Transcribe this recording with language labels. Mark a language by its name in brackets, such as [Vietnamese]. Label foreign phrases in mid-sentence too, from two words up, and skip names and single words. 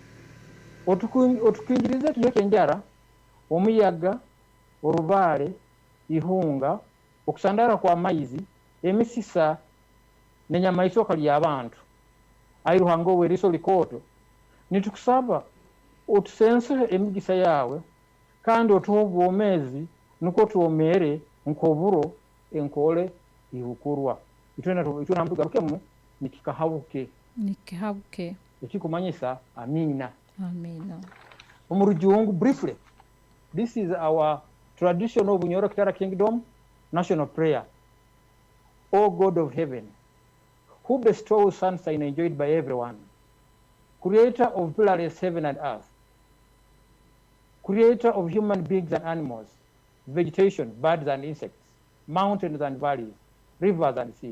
[Nyoro] Otukwinjirize tuyeke enjara, omuyaga, orubaale, ihunga, okusandara kwa maizi, emisisa, n'enyamaisoka ly'abantu. Ai ruhango weriso likoto, nitukusaba otusense emigisa yawe, kandi otuha obwomezi nuko tuomere nkoburo enkole ihukurwa. Itwena mtugarukemu nikikahabuke. Nikihabuke. Ekikumanyisa amina. Amina. [English] Omurujungu briefly. This is our traditional Bunyoro Kitara Kingdom national prayer. O God of heaven, who bestows sunshine enjoyed by everyone, creator of peerless heaven and earth, creator of human beings and animals, vegetation, birds and insects, mountains and valleys, rivers and seas.